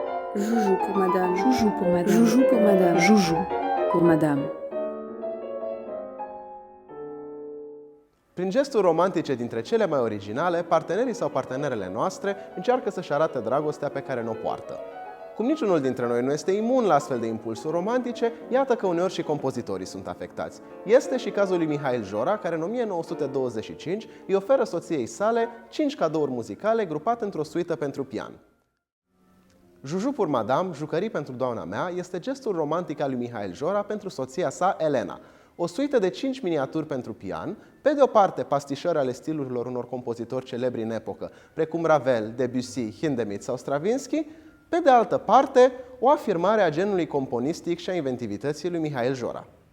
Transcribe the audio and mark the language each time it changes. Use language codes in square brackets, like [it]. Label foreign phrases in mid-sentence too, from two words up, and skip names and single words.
[ro] Joujou pour madame. Joujou pour madame. Joujou pour madame. Joujou pour madame. Prin gesturi romantice dintre cele mai originale, partenerii sau partenerele noastre încearcă să-și arate dragostea pe care ne-o poartă. Cum niciunul dintre noi nu este imun la astfel de impulsuri romantice, iată că uneori și compozitorii sunt afectați. Este și cazul lui Mihail Jora, care în 1925 îi oferă soției sale 5 cadouri muzicale grupate într-o suită pentru pian. Joujou pour Madame, Jucării pentru doamna mea, este gestul romantic al lui Mihail Jora pentru soția sa, Elena. O suită de 5 miniaturi pentru pian, pe de o parte pastișări ale stilurilor unor compozitori celebri în epocă, precum Ravel, Debussy, Hindemith sau Stravinsky, pe de altă parte, o afirmare a genului componistic și a inventivității lui Mihail Jora.